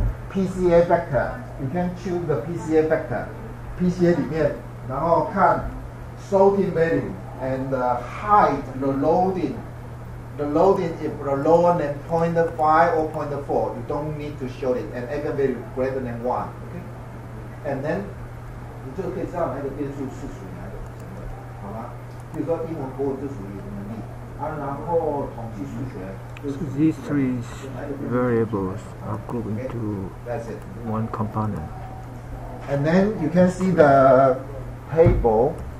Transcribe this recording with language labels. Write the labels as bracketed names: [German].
[English] PCA factor, you can choose the PCA factor. PCA [Chinese] 里面，然后看 [English] sorting value and the height, the loading. The loading if lower than 0.5 or 0.4, you don't need to show it. And eigenvalue greater than 1. Okay? And then [Chinese] 你就可以知道哪一个变数是属于哪一个组成分，好吗？比如说英文、国文就属于能力。然后统计数学。 [English] So these 3 variables are grouped into one component. And then you can see the table.